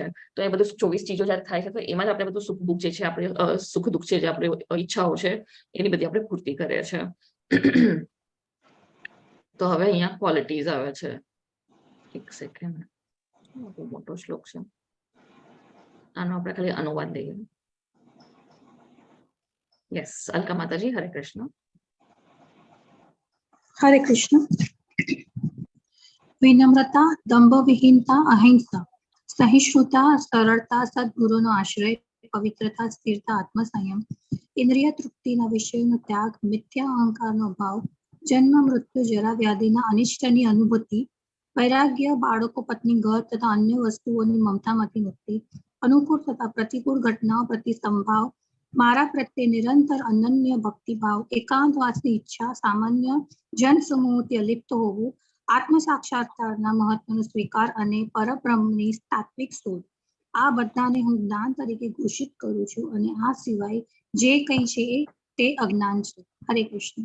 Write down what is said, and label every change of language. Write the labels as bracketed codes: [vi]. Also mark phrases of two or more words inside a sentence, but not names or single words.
[gu] તો એ બધું 24 ચીજો જયારે થાય છે તો એમાં જ આપણે બધું સુખ દુઃખ જે છે, આપણે સુખ દુઃખ છે, જે આપણે ઈચ્છાઓ છે, એની બધી આપણે પૂર્તિ કરીએ છીએ. તો હવે અહીંયા ક્વોલિટીઝ આવે છે. એક સેકન્ડ, મોટો શ્લોક છે, આનો આપણે ખાલી અનુવાદ લઈએ. યસ, અલકા માતાજી, હરે કૃષ્ણ. હરે કૃષ્ણ। વિનમ્રતા, દંભ વિહીનતા, અહિંસા, સહિષ્ણુતા, સરળતા, સદગુરુનો આશ્રય, પવિત્રતા, સ્થિરતા, આત્મસંયમ, ઇન્દ્રિય તૃપ્તિના વિષયનો ત્યાગ, મિથ્યા અહંકારનો ભાવ, જન્મ, મૃત્યુ, જરા, વ્યાધિના અનિષ્ટની અનુભૂતિ, વૈરાગ્ય, બાળકો, પત્ની, ઘર તથા અન્ય વસ્તુઓની મમતામાંથી મુક્તિ, અનુકૂળ તથા પ્રતિકૂળ ઘટનાઓ પ્રતિ સંભાવ, મારા પ્રત્યે નિરંતર અનન્ય ભક્તિભાવ, એકાંતવાસની ઈચ્છા, સામાન્ય જન સમૂહથી અલિપ્ત હોવું, આત્મ સાક્ષાત્કારના મહત્વનો સ્વીકાર અને પરબ્રહ્મની તાત્વિક શોધ, આ બધાને હું જ્ઞાન તરીકે ઘોષિત કરું છું અને આ સિવાય જે કંઈ છે તે અજ્ઞાન છે. હરે કૃષ્ણ.